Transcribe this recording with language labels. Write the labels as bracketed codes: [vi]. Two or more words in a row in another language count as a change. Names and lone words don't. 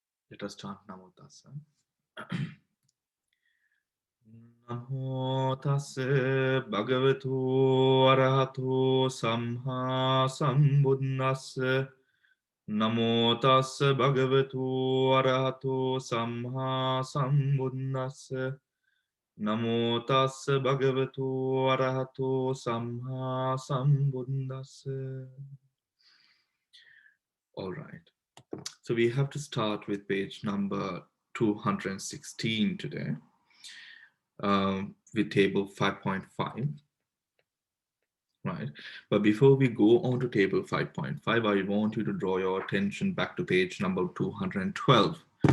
[en] Let us chant Namo Tassa. [pi] Namo Tassa Bhagavato Arahato Samma Sambuddhassa. Namo Tassa Bhagavato Arahato Samma Sambuddhassa. Namo Tassa Bhagavato Arahato Samma Sambuddhassa. [en] All right. So we have to start with page number 216 today, with table 5.5, right? But before we go on to table 5.5, I want you to draw your attention back to page number 212.